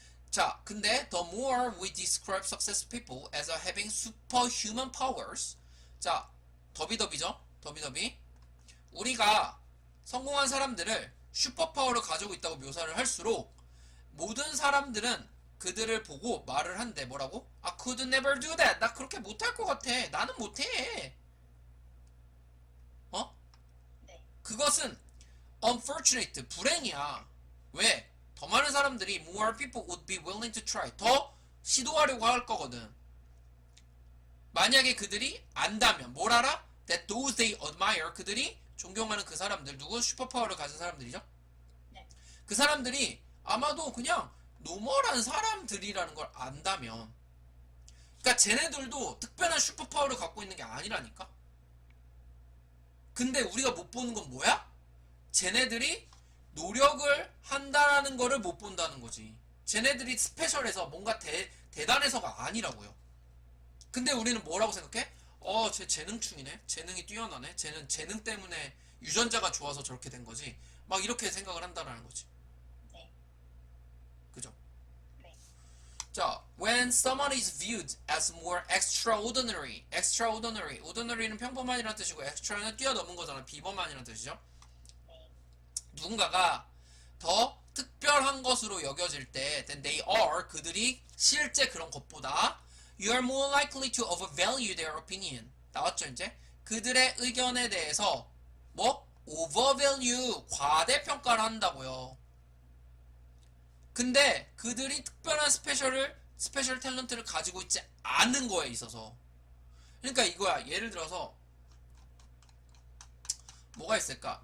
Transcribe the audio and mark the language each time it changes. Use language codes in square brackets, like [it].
[ko] 자, 근데 [en] the more we describe successful people as having superhuman powers. [ko] 자, 더비더비죠? 더비더비. 우리가 성공한 사람들을 슈퍼파워를 가지고 있다고 묘사를 할수록 모든 사람들은 그들을 보고 말을 한대. 뭐라고? [en] I could never do that. [ko] 나 그렇게 못할 것 같아. 나는 못해. 어? 네. 그것은 unfortunate, 불행이야. 왜? 더 많은 사람들이 [en] more people would be willing to try. [ko] 더 시도하려고 할 거거든. 만약에 그들이 안다면 뭘 알아? [en] That those they admire, [ko] 그들이 존경하는 그 사람들, 누구? 슈퍼파워를 가진 사람들이죠? 네. 그 사람들이 아마도 그냥 노멀한 사람들이라는 걸 안다면, 그러니까 쟤네들도 특별한 슈퍼파워를 갖고 있는 게 아니라니까? 근데 우리가 못 보는 건 뭐야? 쟤네들이 노력을 한다라는 거를 못 본다는 거지. 쟤네들이 스페셜해서 뭔가 대단해서가 아니라고요. 근데 우리는 뭐라고 생각해? 쟤 재능충이네. 재능이 뛰어나네. 쟤는 재능 때문에 유전자가 좋아서 저렇게 된 거지. 막 이렇게 생각을 한다라는 거지. 네. 그죠? 네. [en] 자, when someone is viewed as more extraordinary. extraordinary. [ko] ordinary는 평범한이라는 뜻이고 extra는 뛰어넘은 거잖아. 비범한이라는 뜻이죠. 네. 누군가가 더 특별한 것으로 여겨질 때 [en] then they are, [ko] 그들이 실제 그런 것보다 [en] you are more likely to overvalue their opinion. [ko] 나왔죠 이제? 그들의 의견에 대해서 뭐? overvalue, 과대평가를 한다고요. 근데 그들이 특별한 스페셜 탤런트를 가지고 있지 않은 거에 있어서. 그러니까 이거야. 예를 들어서 뭐가 있을까?